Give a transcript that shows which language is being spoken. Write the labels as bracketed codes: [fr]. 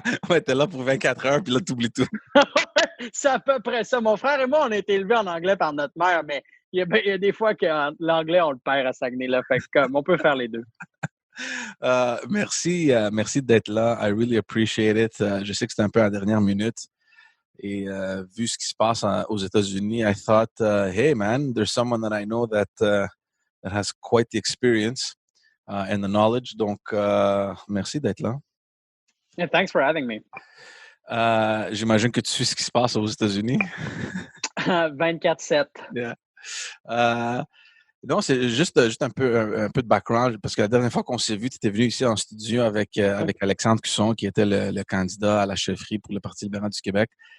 [fr] Ouais, t'es là pour 24 heures, puis là, t'oublies tout. C'est à peu près ça. Mon frère et moi, on a été élevés en anglais par notre mère, mais il y a des fois que l'anglais, on le perd à Saguenay. Là, fait que, comme, on peut faire les deux. Merci d'être là. [en] I really appreciate it. [fr] Je sais que c'était un peu à la dernière minute. Et vu ce qui se passe aux États-Unis, [en] I thought, hey man, there's someone that I know that has quite the experience and the knowledge. [fr] Donc, merci d'être là. [en] Yeah, thanks for having me. [fr] J'imagine que tu sais ce qui se passe aux États-Unis. [en] 24/7. Yeah. [fr] Non, c'est juste un peu de background, parce que la dernière fois qu'on s'est vu, tu étais venu ici en studio avec Alexandre Cusson, qui était le candidat à la chefferie pour le Parti libéral du Québec.